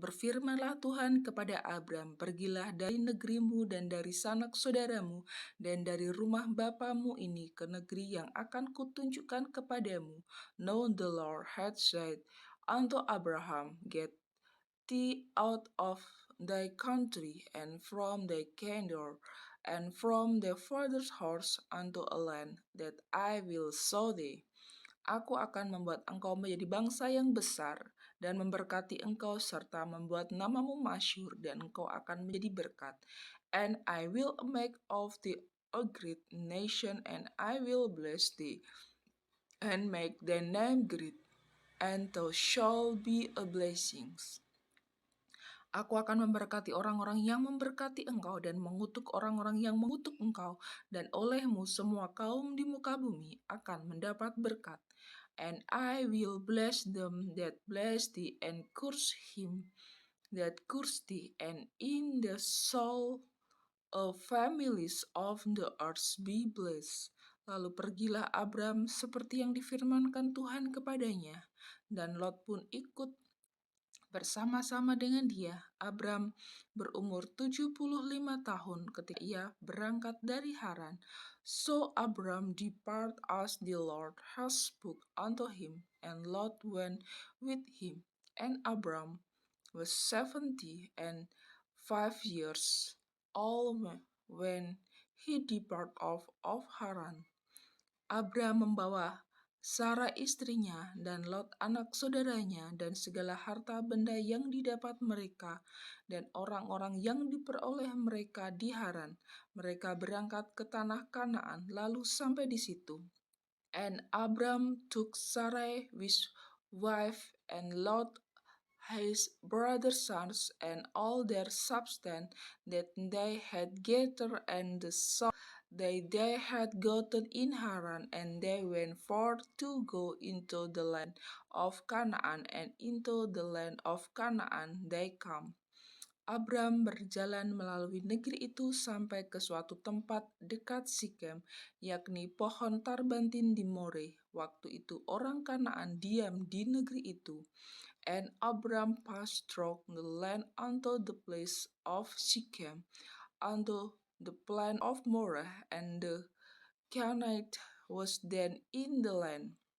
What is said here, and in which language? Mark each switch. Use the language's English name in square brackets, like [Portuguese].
[Indonesian] Berfirmanlah Tuhan kepada Abram, pergilah dari negerimu dan dari sanak saudaramu dan dari rumah bapamu ini ke negeri yang akan kutunjukkan kepadamu. [English] Now the Lord had said unto Abraham, Get thee out of thy country and from thy kindred and from thy father's house unto a land that I will show thee. [Indonesian] Aku akan membuat engkau menjadi bangsa yang besar dan memberkati engkau serta membuat namamu masyhur dan engkau akan menjadi berkat. [English] And I will make of thee a great nation and I will bless thee and make thy name great and thou shalt be a blessing. [Indonesian] Aku akan memberkati orang-orang yang memberkati engkau dan mengutuk orang-orang yang mengutuk engkau, dan olehmu semua kaum di muka bumi akan mendapat berkat. [English] And I will bless them that bless thee, and curse him that curse thee, and in the soul of families of the earth be blessed. [Indonesian] Lalu pergilah Abram seperti yang difirmankan Tuhan kepadanya, dan Lot pun ikut bersama-sama dengan dia. Abram berumur 75 tahun ketika ia berangkat dari Haran. [English] So Abram depart as the Lord has spoke unto him, and Lot went with him. And Abram was 75 years old when he departed of Haran. [Indonesian] Abram membawa Sara istrinya dan Lot anak saudaranya dan segala harta benda yang didapat mereka dan orang-orang yang diperoleh mereka di Haran. Mereka berangkat ke tanah Kanaan lalu sampai di situ. [English] And Abram took Sarai his wife and Lot his brother's sons and all their substance that they had gathered and the sons they had gotten in Haran, and they went forth to go into the land of Canaan, and into the land of Canaan they come. [Indonesian] Abram berjalan melalui negeri itu sampai ke suatu tempat dekat Sikem, yakni pohon tarbantin di More. Waktu itu orang Kanaan diam di negeri itu. [English] And Abram passed through the land unto the place of Sikem, unto the plain of Moreh, and the Canaanite was then in the land.